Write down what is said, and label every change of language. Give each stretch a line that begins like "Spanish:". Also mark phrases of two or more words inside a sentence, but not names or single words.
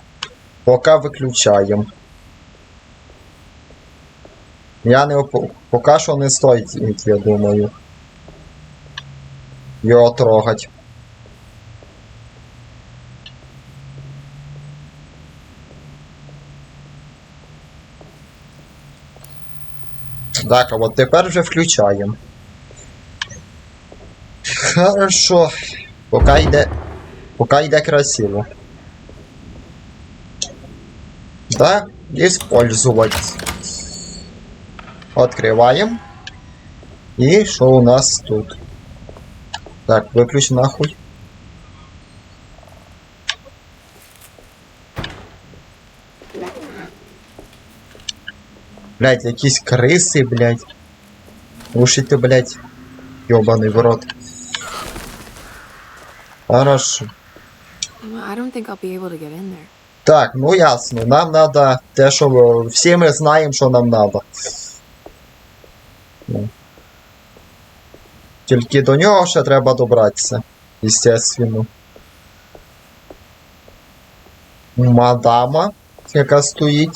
Russian: Пока выключаем.
Ukrainian: Я не пока що не стоїть, я думаю. Його трогать. Так, а от тепер вже включаємо.
Russian: Хорошо. Пока йде красиво. Да, использовать. Открываем. И что у нас тут? Так, выключи нахуй. Блять,
Ukrainian: якісь криси, блять.
Russian: Уши ты, блять. Ёбаный в рот. Хорошо.
English: I don't think I'll be able to get in there.
Russian: Так, ну ясно.
Ukrainian: Нам надо те, що всі ми знаємо, що нам надо. Ну. Тільки до нього ще треба добратися. Естественно. Мадама, яка стоїть.